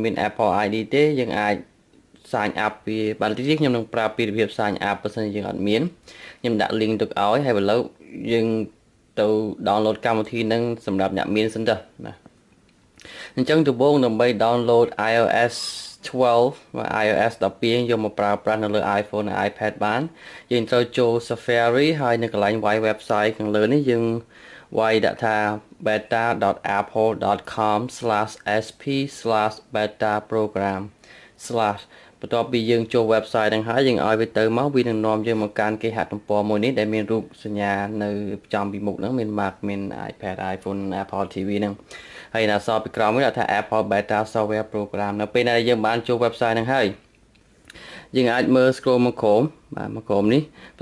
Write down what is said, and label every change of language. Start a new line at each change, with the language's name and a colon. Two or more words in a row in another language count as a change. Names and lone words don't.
Khmer: មាន Apple ID ទេយើងអាច
English: sign up
Khmer: ពីបានទីខ្ញុំនឹងប្រាប់ពីរបៀប
English: sign up
Khmer: បើសិនជាយើងអត់មានខ្ញុំដាក់ link ទុកឲ្យហើយឥឡូវយើងទៅ download កម្មវិធីហ្នឹងសម្រាប់អ្នកមានសិនទៅណាអញ្ចឹងដំបូងដើម្បី download iOS 12 và iOS 12យកមកប្រើប្រាស់នៅលើ iPhone និង iPad បានយើងត្រូវចូល Safari ហើយនៅកន្លែង Y website ខាងលើនេះយើងវាយដាក់ថា beta.apple.com/sp/beta-program/ បន្ទាប់ពីយើងចូល website ហ្នឹងហើយយើងឲ្យវាទៅមកវានឹងនាំយើងមកកាន់គេហទំព័រមួយនេះដែលមានរូបសញ្ញានៅចំពីមុខហ្នឹងមាន mark មាន iPad iPhone Apple TV ហ្នឹង ហើយនៅសល់ពីក្រោមនេះដាក់ថា Apple Beta Software Program នៅពេលដែលយើងបានចូល website ហ្នឹងហើយយើងអាចមើល scroll មកក្រោមបាទមកក្រោមនេះប្រ